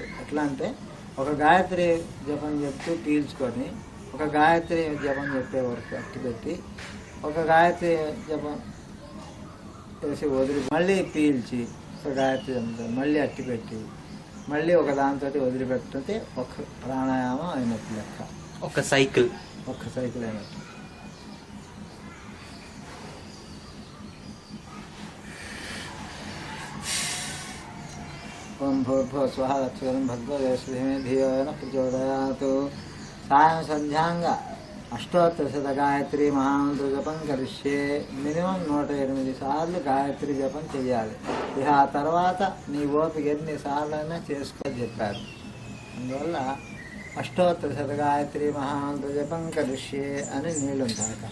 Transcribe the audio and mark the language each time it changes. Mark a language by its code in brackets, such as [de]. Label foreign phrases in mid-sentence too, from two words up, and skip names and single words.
[te] ఎట్లా అంటే ఒక గాయత్రి జపం చెప్తూ పీల్చుకొని ఒక గాయత్రి జపం చెప్పే వరకు అట్టి పెట్టి ఒక గాయత్రి జపం చేసి వదిలి మళ్ళీ పీల్చి ఒక గాయత్రి జపం మళ్ళీ అట్టి పెట్టి మళ్ళీ ఒక దాంతో వదిలిపెట్టితే ఒక ప్రాణాయామం అయినట్టు లెక్క. ఒక సైకిల్ [sa] అయినట్టు. ఓం భూర్భువ స్వః తత్సవితుర్వరేణ్యం భర్గో దేవस्य धीमहि धियो यो नः प्रचोदयात्. సాయం సంధ్యాంగ అష్టోత్తరశత గాయత్రి మహామంత్ర జపం కరిష్యే. [te] మినిమం 108 సార్లు గాయత్రి జపం చేయాలి. ఇక ఆ తర్వాత నీ ఓపిక ఎన్ని సార్లైనా చేసుకోని చెప్పారు. అందువల్ల [sa] అష్టోత్తరశత గాయత్రి మహామంత్ర జపం కరిష్యే [te] అని నీళ్ళుంటాయి కదా.